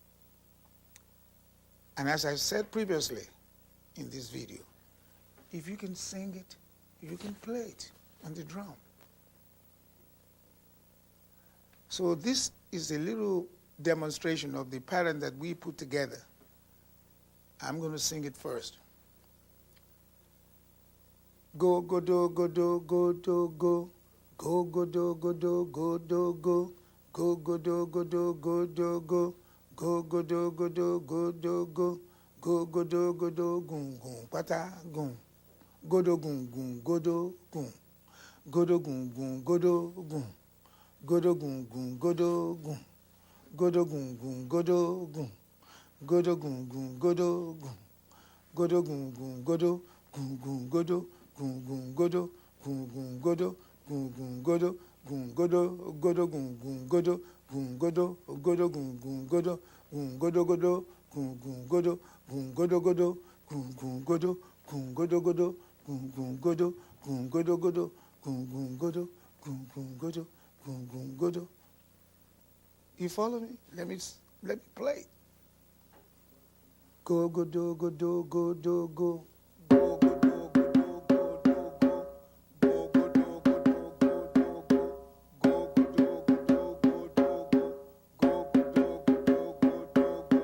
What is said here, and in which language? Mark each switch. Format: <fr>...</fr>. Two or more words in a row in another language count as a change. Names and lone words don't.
<en>And as I said previously in this video, if you can sing it, you can play it on the drum. So this is a little demonstration of the pattern that we put together. I'm going to sing it first. Go, go, do, go, do, go, do, go. Go, go, do, go, do, go, do, go. Go, go, do, go, do, go, do, go. Go, go, do, go, do, go, do, go. Go, go, do, go, do, gun, gun, pata, gun. Go, do, gun, gun, go, do, gun. Go, do, gun, gun, go, do, gun. Godo gun gun godo gun. Godo gun gun godo gun. Godo gun gun godo gun. Godo gun gun godo gun gun godo gun gun godo gun gun godo gun gun godo gun godo godo gun gun godo gun godo godo gun gun godo gun godo godo gun gun godo gun godo godo gun gun godo gun godo godo gun gun godo gun godo godo gun gun godo gun gun godo. Gun, gun, godo. You follow me? Let me play. Go, go, do, go, do, go, do, go. Go, go, do, go, do, go, do, go. Go, go, do, go, do, go, do, go. Go, go, do, go, do, go, do, go. Go, go, do, go, do, go, do, go.</en>